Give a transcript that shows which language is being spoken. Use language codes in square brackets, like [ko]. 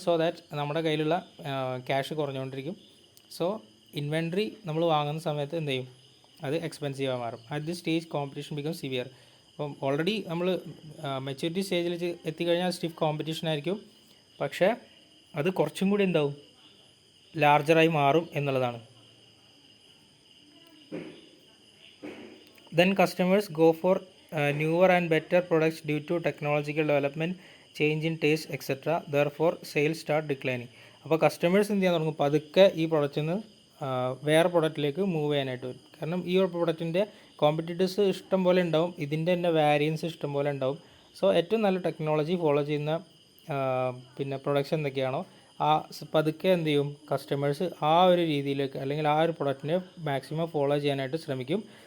[ml] So that നമ്മുടെ കയ്യിലുള്ള cash കുറഞ്ഞുകൊണ്ടിരിക്കും. So inventory നമ്മൾ വാങ്ങുന്ന സമയത്ത് എന്ത് ചെയ്യും, അത് എക്സ്പെൻസീവായി മാറും. [en] At this stage competition become severe. [ml] അപ്പം ഓൾറെഡി നമ്മൾ മെച്യൂരിറ്റി സ്റ്റേജിൽ എത്തിക്കഴിഞ്ഞാൽ സ്റ്റിഫ് കോമ്പറ്റീഷൻ ആയിരിക്കും, പക്ഷേ അത് കുറച്ചും കൂടി എന്താവും, ലാർജറായി മാറും എന്നുള്ളതാണ്. [en] Then customers go for newer and better products due to technological development, change in taste, etc. Therefore, sales start declining. [ml] അപ്പോൾ കസ്റ്റമേഴ്സ് എന്ത് ചെയ്യാൻ തുടങ്ങും, പതുക്കെ ഈ പ്രൊഡക്റ്റിൽ നിന്ന് വേറെ പ്രൊഡക്റ്റിലേക്ക് മൂവ് ചെയ്യാനായിട്ട് വരും. കാരണം ഈ ഒരു പ്രൊഡക്റ്റിൻ്റെ കോമ്പറ്റീറ്റേഴ്സ് ഇഷ്ടം പോലെ ഉണ്ടാവും, ഇതിൻ്റെ തന്നെ വാരിയൻസ് ഇഷ്ടം പോലെ ഉണ്ടാവും. സോ ഏറ്റവും നല്ല ടെക്നോളജി ഫോളോ ചെയ്യുന്ന പിന്നെ പ്രൊഡക്ട്സ് എന്തൊക്കെയാണോ ആ പതുക്കെ എന്ത് ചെയ്യും, കസ്റ്റമേഴ്സ് ആ ഒരു രീതിയിലേക്ക് അല്ലെങ്കിൽ ആ ഒരു പ്രൊഡക്റ്റിനെ മാക്സിമം ഫോളോ ചെയ്യാനായിട്ട് ശ്രമിക്കും.